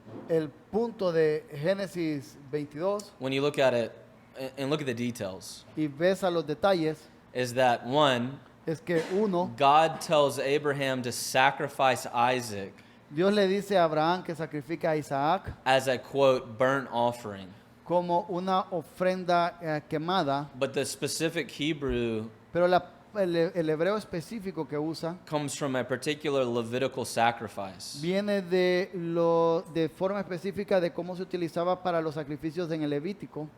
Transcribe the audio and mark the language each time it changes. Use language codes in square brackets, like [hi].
[es] El punto de Génesis 22, [en] when you look at it and look at the details, [es] y ves a los detalles, [en] is that one, [es] es que uno, [en] God tells Abraham to sacrifice Isaac [es] Dios le dice a Abraham que sacrifique a Isaac [en] as a quote burnt offering. [es] como una ofrenda quemada, [en] But the specific Hebrew [es] pero el hebreo específico que usa [en] comes from a particular Levitical sacrifice [es] viene de forma específica de cómo se utilizaba para los sacrificios en el Levítico,